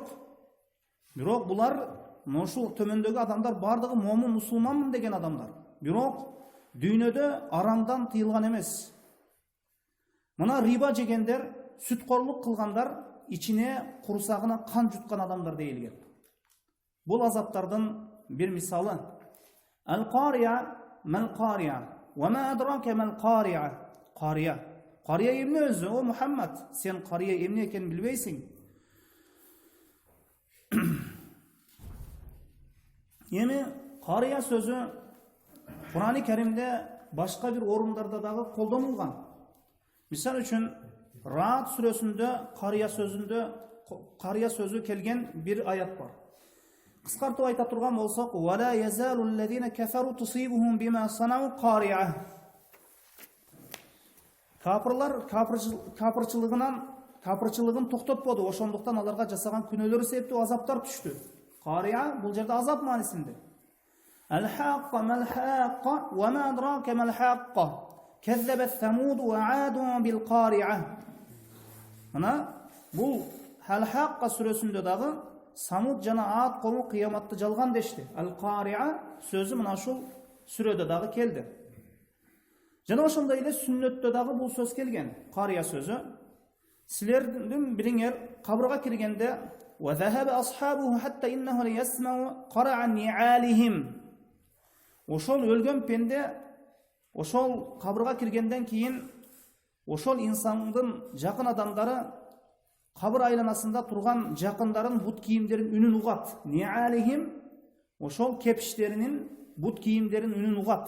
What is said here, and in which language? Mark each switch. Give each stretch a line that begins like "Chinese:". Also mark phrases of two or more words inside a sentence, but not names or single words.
Kyrgyz: Бирок булар, ушул төмөндөгү адамдар бардыгы момун, мусулманмын деген адамдар. Бирок дүйнөдө арамдан тыйылган эмес. Мына риба жегендер, сүткорлук кылгандар ичине курсагына кан жуткан адамдар дейилген. Бул азаптардын бир мисалы.
Arabic: القارعة ما القارعة وما أدراك ما القارعة.
Kyrgyz: Қария. Қария эмне өзү? О Мухаммад, сен Қария эмне экенин билбейсиң? Эми Қария сөзү Курани Каримде башка бир орундарда дагы колдонулган. Мисал үчүн Раат сүрөсүндө Қария сөзү келген бир аят бар. Кыскартып айта турган болсок,
Arabic: "ولا يزال الذين كفروا تصيبهم بما صنعوا قارعة".
Kyrgyz: Капырлар капырчылыгын токтотподу, ошондуктан аларга жасаган күнөөлөрү себептүү азаптар түштү. Қария бул жерде азап маанисинде.
Arabic: الحاقة ما الحاقة وما أدراك ما الحاقة. كذبت ثمود وعاد بالقارعة.
Kyrgyz: Мына бул Ал-хаққа сүрөсүндө дагы Самуд жана Ад кому кыяматты жалган дешти. Ал-Қария сөзү мына ушул сүрөдө дагы келди. Жана ошондой эле сүннөттө дагы бул сөз келген. Қария сөзү. Силердин бириңер кабырга киргенде
Arabic: وذهب أصحابه حتى إنه ليسمع قرع نعالهم.
Kyrgyz: Ошол өлгөн пенде ошол кабырга киргенден кийин ошол инсандын жакын адамдары кабыр айланасында турган жакындарын бут кийимдерин үнүн угат. Ниалихим, ошол кепиштеринин бут кийимдерин үнүн угат.